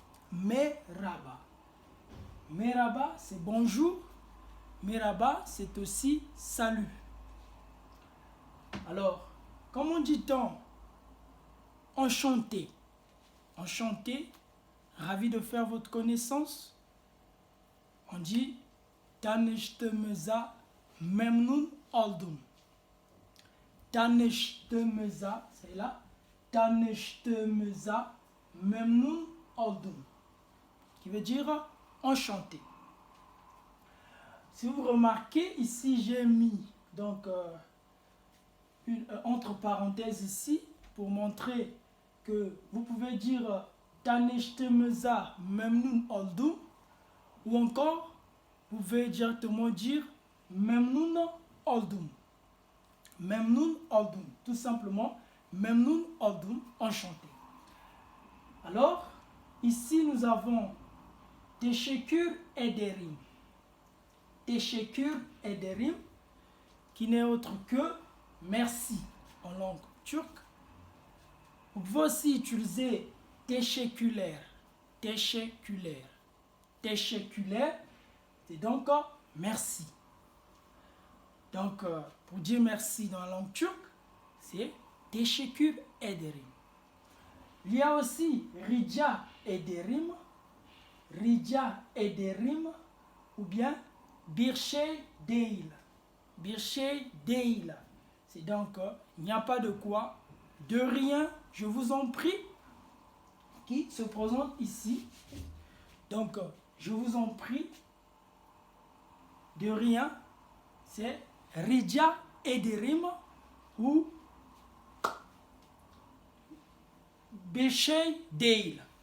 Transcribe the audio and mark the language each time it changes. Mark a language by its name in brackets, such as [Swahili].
[French] Merhaba. Merhaba, c'est bonjour. Merhaba, c'est aussi salut. Alors, comment dit-on enchanté? Enchanté, ravi de faire votre connaissance. On dit [Turkish] tanıştığımıza memnun oldum. Tanıştığımıza, [French] c'est là. [Turkish] Tanıştığımıza memnun oldum. [French] Qui veut dire enchanté. Si vous remarquez, ici j'ai mis donc une entre parenthèses ici pour montrer que vous pouvez dire [Turkish] tanıştığımıza memnun oldum [French] ou encore vous pouvez directement dire [Turkish] memnun oldum. Memnun oldum, [French] tout simplement [Turkish] memnun oldum, enchanté. [French] Alors, ici nous avons [Turkish] teşekkür ederim. Teşekkür ederim, [French] qui n'est autre que merci en langue turque. Vous pouvez aussi utiliser teşekkürler. Teşekkürler. Teşekkürler, c'est donc merci. Donc, pour dire merci dans la langue turque, c'est [Turkish] teşekkür ederim. [French] Il y a aussi [Turkish] rica ederim, rica ederim, [French] ou bien [Turkish] bir şey değil. Bir şey değil. [French] C'est donc, il n'y a pas de quoi, de rien, je vous en prie, qui se présente ici. Donc, je vous en prie, de rien, c'est [Turkish] rica ederim [French] ou [Turkish] bir şey değil.